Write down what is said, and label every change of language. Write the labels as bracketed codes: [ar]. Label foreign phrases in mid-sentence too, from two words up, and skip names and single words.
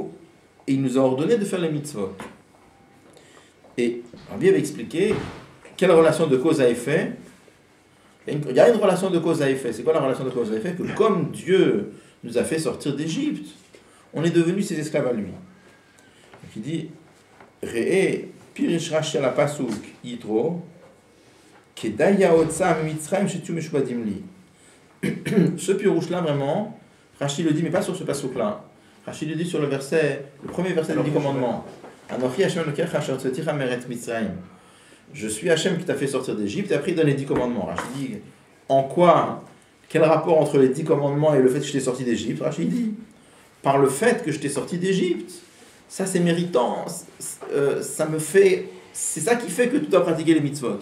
[fr] Et il nous a ordonné de faire les mitzvot. Et Rabbi avait expliqué quelle relation de cause à effet. Il y a une relation de cause à effet. C'est quoi la relation de cause à effet ? Que comme Dieu nous a fait sortir d'Égypte, on est devenus ses esclaves à lui. Donc il dit [he] ראה פירש רש"י על פסוק יתרו כדאי הוצאה מצרים שתהו משועבדים לי. [fr] Ce pirouche-là, vraiment, Rashi le dit, mais pas sur ce pasuk-là. Rashi le dit sur le premier verset du 10 commandements. [he] אנכי השם אלוקיך אשר הוצאתיך מארץ מצרים. [fr] Je suis Hashem qui t'a fait sortir d'Égypte, et après il donne les 10 commandements. Rashi dit, en quoi, quel rapport entre les 10 commandements et le fait que je t'ai sorti d'Égypte ? Rashi dit, par le fait que je t'ai sorti d'Égypte, ça c'est méritant, ça me fait, c'est ça qui fait que tu dois pratiquer les mitzvot.